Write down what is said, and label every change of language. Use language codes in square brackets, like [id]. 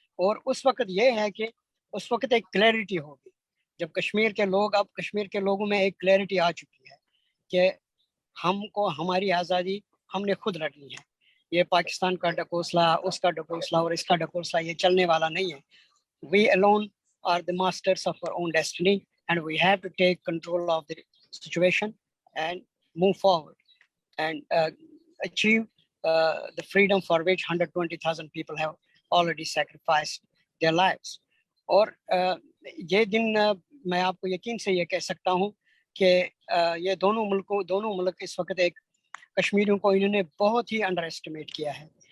[hi] और उस वक्त ये है कि उस वक्त एक क्लैरिटी होगी जब कश्मीर के लोग, अब कश्मीर के लोगों में एक क्लैरिटी आ चुकी है कि हमको हमारी आज़ादी हमने खुद लड़नी है। ये पाकिस्तान का ढकोसला, उसका ढकोसला और इसका ढकोसला ये चलने वाला नहीं है. [en] We alone are the masters of our own destiny, and we have to take control of the situation and move forward and achieve the freedom for which 120,000 people have already sacrificed their lives. [hi] और ये दिन मैं आपको यकीन से ये कह सकता हूँ कि ये दोनों मुल्क इस वक्त एक कश्मीरियों को इन्होंने बहुत ही अंडर एस्टिमेट किया है.